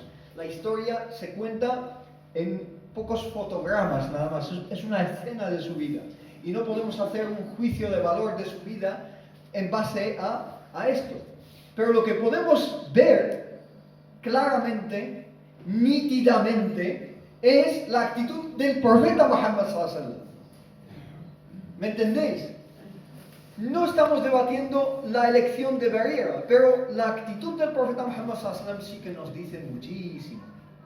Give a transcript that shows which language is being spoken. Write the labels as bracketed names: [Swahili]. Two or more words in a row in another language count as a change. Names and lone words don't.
[Spanish] La historia se cuenta en pocos fotogramas nada más, es una escena de su vida y no podemos hacer un juicio de valor de su vida en base a esto. Pero lo que podemos ver claramente, nítidamente, es la actitud del profeta Muhammad [Arabic] صلى الله عليه وسلم. [Spanish] ¿Me entendéis? No estamos debatiendo la elección de Barira, pero la actitud del profeta Muhammad [Arabic] صلى الله عليه وسلم [Spanish] sí que nos dice muchísimo.